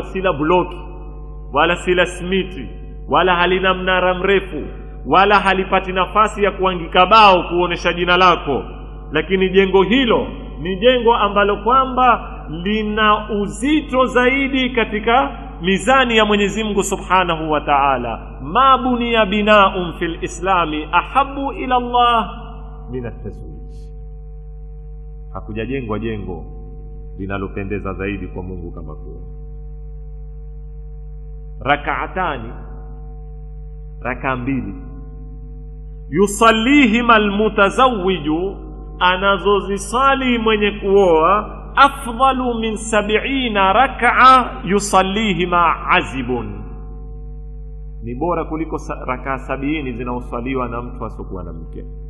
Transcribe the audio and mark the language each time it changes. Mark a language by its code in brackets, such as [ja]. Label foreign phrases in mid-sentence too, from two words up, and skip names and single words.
[sw] sila bloki wala sila smiti wala halina mnara mrefu wala halipati nafasi ya kuangika bao kuonesha jina lako, lakini jengo hilo ni jengo ambalo kwamba lina uzito zaidi katika mizani ya Mwenyezi Mungu [ar] سبحانه وتعالى. ما بني بناء في الإسلام أحب إلى الله من التزويج, [sw] hakujajengwa jengo linalopendeza zaidi kwa Mungu kama kuoa. Rak'atani, raka mbili, [ar] يصليهما المتزوج, [sw] anazozisali mwenye kuoa, [ar] أفضل من 70 ركعة يصليهما عزب, [sw] ni bora kuliko raka 70 zinaosaliwa na mtu asokuwa na mke.